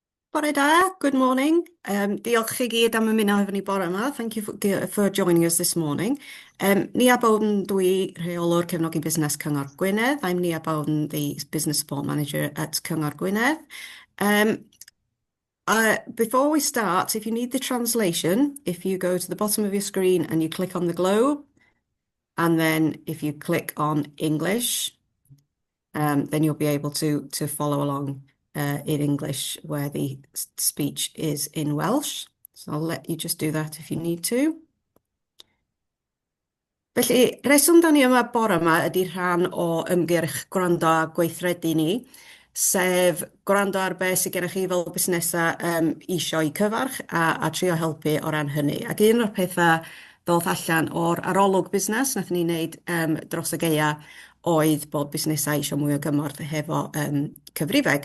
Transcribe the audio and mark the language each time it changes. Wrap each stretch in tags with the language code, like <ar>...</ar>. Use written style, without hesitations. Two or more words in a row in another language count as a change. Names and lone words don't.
<cy>Bore da,</cy> <en>good morning.</en> <cy>Diolch i gyd am ymuno efo ni bore yma.</cy> <en>Thank you for joining us this morning.</en> <cy>Nia Bowden, dwi rheolwr cefnogi busnes Cyngor Gwynedd.</cy> <en>I'm Nia Bowden, the Business Support Manager at Cyngor Gwynedd. Before we start, if you need the translation, if you go to the bottom of your screen and you click on the globe, and then if you click on English, then you'll be able to follow along in English where the speech is in Welsh. So I'll let you just do that if you need to.</en> <cy>Felly, reswm da ni yma bore yma ydy rhan o ymgyrch gwrando a gweithredu ni, sef gwrando ar beth sydd gennych chi fel busnesau isio i cyfarch a trio helpu o ran hynny. Ac un o'r pethau ddoth allan o'r arolwg busnes nath ni wneud dros y geia oedd bod busnesau isio mwy o gymorth hefo cyfrifeg.</cy>